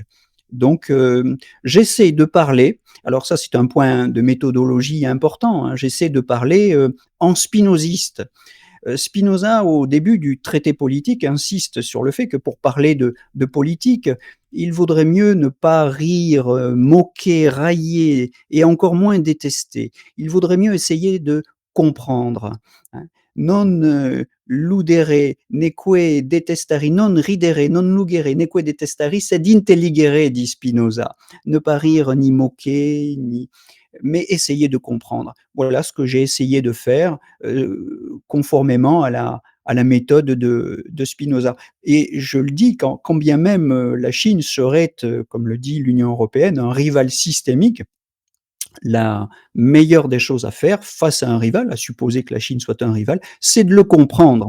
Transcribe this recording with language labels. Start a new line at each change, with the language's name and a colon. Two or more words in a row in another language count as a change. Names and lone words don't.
French: Donc, j'essaie de parler, alors ça c'est un point de méthodologie important, hein, j'essaie de parler, en spinoziste. Spinoza, au début du traité politique, insiste sur le fait que pour parler de politique, il vaudrait mieux ne pas rire, moquer, railler et encore moins détester. Il vaudrait mieux essayer de comprendre, hein.
Latin: Non, ludere neque detestari, non ridere, non lugere neque detestari, sed intelligere,
French: dit Spinoza. Ne pas rire ni moquer, mais essayer de comprendre. Voilà ce que j'ai essayé de faire, conformément à la méthode de Spinoza. Et je le dis, quand bien même la Chine serait, comme le dit l'Union européenne, un rival systémique, la meilleure des choses à faire face à un rival, à supposer que la Chine soit un rival, c'est de le comprendre.